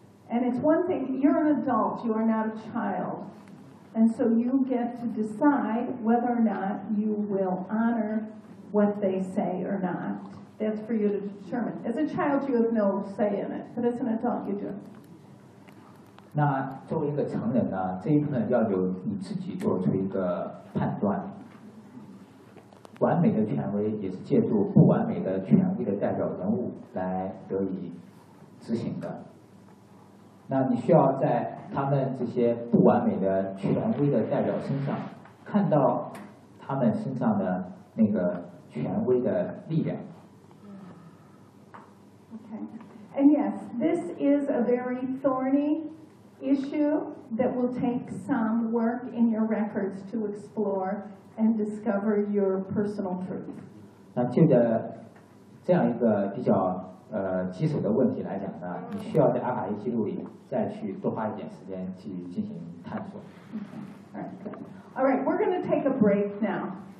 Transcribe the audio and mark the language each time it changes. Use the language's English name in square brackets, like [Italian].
[English] And it's one thing, you're an adult, you are not a child. And so you get to decide whether or not you will honor what they say or not. That's for you to determine. As a child, you have no say in it, but as an adult, you do. [Chinese] 那作为一个成人呢，这一部分要由你自己做出一个判断。完美的权威也是借助不完美的权威的代表人物来得以执行的。那你需要在他们这些不完美的权威的代表身上看到他们身上的那个权威的力量。 [English] Okay. And yes, this is a very thorny issue that will take some work in your records to explore and discover your personal truth. [Chinese] 那就的这样一个比较棘手的问题来讲呢，你需要在阿卡西记录里再去多花一点时间去进行探索。 [English] Okay. All right, we're going to take a break now.